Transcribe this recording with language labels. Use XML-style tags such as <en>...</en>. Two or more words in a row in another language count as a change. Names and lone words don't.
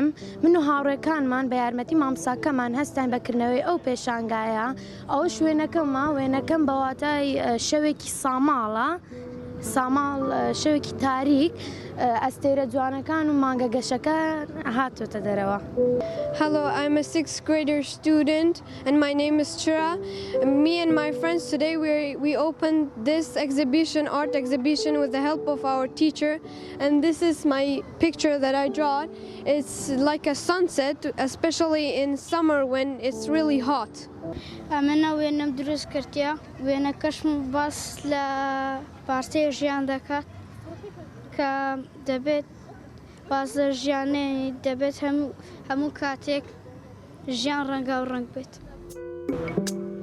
<ckb>من و هاوڕێکانمان بە یارمەتی مامۆستاکەمان هەستان بەکردنەوەی ئەو پێشانگایە. ئەوەش وێنەکەم بەواتای شەوێکی ساماڵە ساماڵ شەوێکی تاریک ئەستێرە جوانەکان و مانگە گەشەکان هاتوۆتە دەرەوە.</ckb> <en>Hello, I'm a 6th grader student and my name is Chira. Me and my friends today we opened this art exhibition with the help of our teacher, and this is my picture that I draw. It's like a sunset, especially in summer when it's really hot.</en> <ckb>ئەمەە وێنەم دروست کردیا وێنەکەشم باس لە پارتەی ژیان دەکات کە دەبێت بازە ژیانەی دەبێت هەموو کاتێک ژیان ڕەنگا و ڕنگ بێت.</ckb>